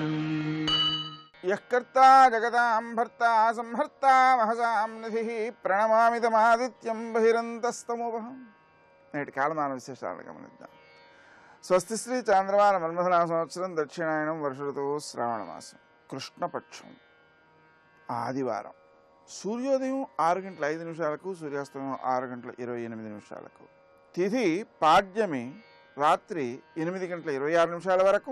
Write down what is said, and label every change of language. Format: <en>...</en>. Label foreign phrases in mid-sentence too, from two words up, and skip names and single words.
<sa>यः कर्ता जगतां भर्ता संहर्ता महसां निधिः प्रणमामितमादित्यं बहिरन्तस्तमोपहं।</sa> <te>నేటి కాలమాన విశేషాలను గమనిద్దాం. స్వస్తి శ్రీ చాంద్రమాన మన్మథనామ సంవత్సరం దక్షిణాయనం వర్ష ఋతువు శ్రావణ మాసం కృష్ణపక్షం ఆదివారం. సూర్యోదయం 6:05 సూర్యాస్తమయం 6:28 తిథి పాడ్యమి రాత్రి 8:26 వరకు.</te>